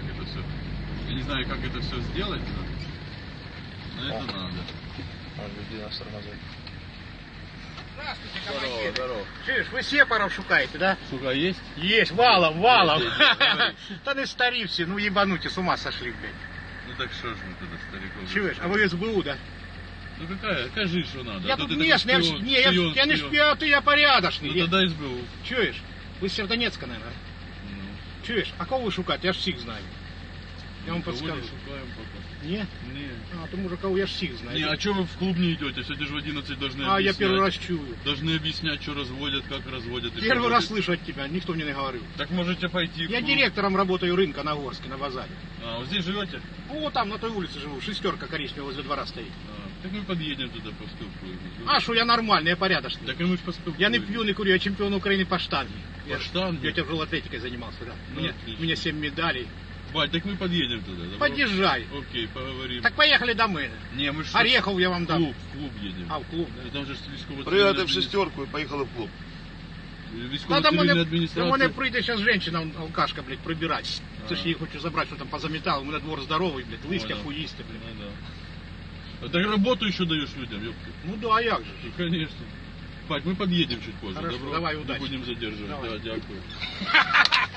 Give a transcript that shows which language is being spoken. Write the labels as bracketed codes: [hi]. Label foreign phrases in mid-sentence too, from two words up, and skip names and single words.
[ru] все. Я не знаю, как это все сделать, но это надо. Люди нас тормозят. Здравствуйте, Здорово, командир. здорово. [uk] Чуєш, ви сепаров шукаєте, [ru] да? Сука, есть? Есть, валом, валом. Давай. [uk] Та не старі всі, ну ебануті, [ru] с ума сошли, блядь. Ну так что ж мы тогда, стариков? [uk] Чуєш, а ви СБУ, [ru] да? Ну какая? Скажи, что надо. Я А то тут ты местный, такой шпион, я не шпион, ты я порядочный. Ну тогда СБУ. [uk] Чуєш, ви з Сердонецька, наверное. Ну, Чуєш, а кого ви шукаєте? Я ж всіх знаю. Я вам [ru] никого не подскажу. [uk] шукаем пока. Ні? [ru] Не. [uk] А, тому що кого я ж всіх знаю. [ru] Не, а что вы в клуб не идете? Сегодня же в 11 должны А, я объяснять. первый раз чую. Должны объяснять, что разводят, как разводят. и Первый что раз будет. слышу от тебя, никто мне не говорил. Так можете пойти. в Я клуб. директором работаю рынка на Горске, на базаре. А, вот здесь живете? Ну, вот там, на той улице живу, шестерка коричневая возле двора стоит. А, так мы подъедем туда, поспілкуємося. А что, я нормальный, я порядочный. Так и мы ж поспілкуємося. Я не пью, не курю, я чемпион Украины по штанге. По штанге? Я тяжелой атлетикой занимался, да. Ну, У отлично. меня 7 медалей. Бать, так мы подъедем туда. Добро? Подъезжай. Окей, поговорим. Так поехали до мене. Не, мы ж Орехов я вам в дам. клуб едем. А, в клуб, да. [uk] Там же ж військово-цивільна Пригати в шестерку і поїхали в клуб. Та до Військово-цивільна мене адміністрація. прийде зараз жінка, алкашка, блядь, прибирати. Це ж її хочу забрати, що там позамітали. У мене двор здоровий, блядь, листя [ru] Понял. [uk] хуїсти, блядь. [ru] Ну, да. А так работу еще даешь людям, ёпты. [uk] Ну да, а як же? [ru] Ну, конечно. Бать, мы подъедем чуть позже. Хорошо, Добро? давай, Не удачи. будем задерживать. Давай. Да, [uk] дякую.